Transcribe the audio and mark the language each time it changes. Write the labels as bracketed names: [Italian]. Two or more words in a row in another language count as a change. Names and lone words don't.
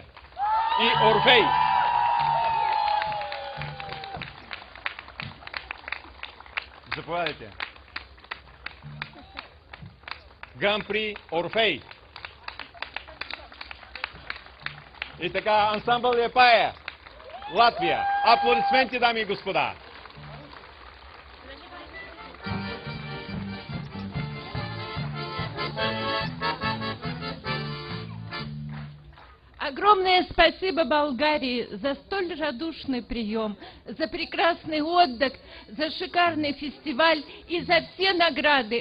[Bulgarian] И Орфей! Заповядайте. Гран-при Орфей. И така, Ансамбъл Лиепая, Латвия. Аплодисменти, дами и господа! [Russian] Огромное спасибо Болгарии за столь радушный прием, за прекрасный отдых, за шикарный фестиваль и за все награды.